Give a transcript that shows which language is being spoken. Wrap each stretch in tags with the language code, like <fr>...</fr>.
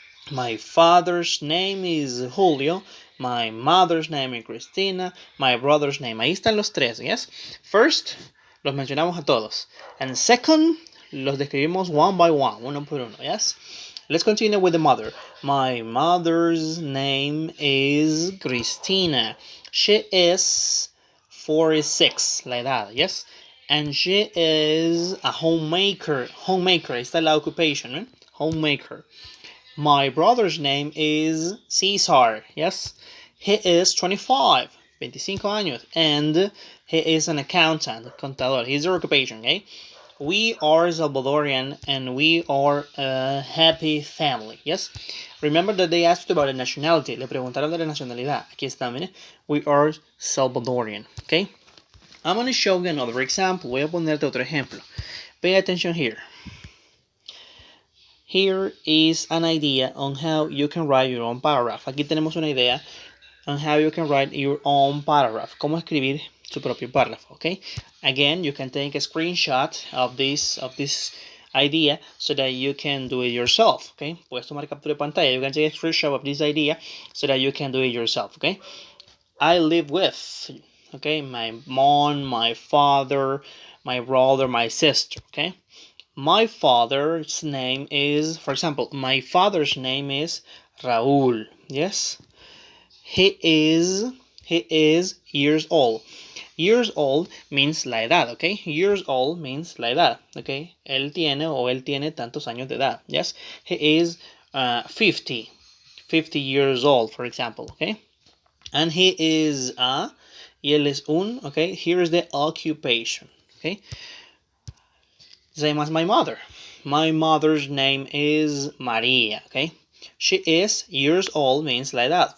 <en>My father's name is Julio. My mother's name is Cristina. My brother's name.</en> <es>Ahí están los tres,</es> <en>yes? First,</en> <es>los mencionamos a todos.</es> <en>And second,</en> <es>los describimos</es> <en>one by one,</en> <es>uno por uno,</es> <en>yes? Let's continue with the mother. My mother's name is Cristina. She is 46,</en> <es>la edad,</es> <en>yes? And she is a homemaker.</en> <es>Ahí está la occupation, ¿eh?</es> <en>Homemaker. My brother's name is Cesar, yes? He is 25 años, and he is an accountant, contador. He's their occupation, okay? We are Salvadorian, and we are a happy family, yes? Remember that they asked about the nationality.</en> <es>Le preguntaron de la nacionalidad. Aquí está, mire.</es> <en>We are Salvadorian, okay? I'm going to show you another example.</en> <es>Voy a ponerte otro ejemplo.</es> <en>Pay attention here. Here is an idea on how you can write your own paragraph.</en> <es>Aquí tenemos una idea</es> <en>on how you can write your own paragraph.</en> <es>Cómo escribir su propio párrafo, okay?</es> <en>Again, you can take a screenshot of this idea so that you can do it yourself, okay?</en> <es>Puedes tomar captura de pantalla.</es> <en>You can take a screenshot of this idea so that you can do it yourself, okay? I live with, okay, my mom, my father, my brother, my sister, okay? My father's name is, for example, my father's name is Raúl, yes? He is years old. Years old means</en> <es>la edad,</es> <en>okay? Years old means la edad, okay?</en> <es>Él tiene tantos años de edad, yes?</es> <en>He is 50 years old, for example, okay? And he is</en> <es>y él es un,</es> <en>okay? Here is the occupation, okay? Same as my mother. My mother's name is Maria, okay? She is years old means like that.</en>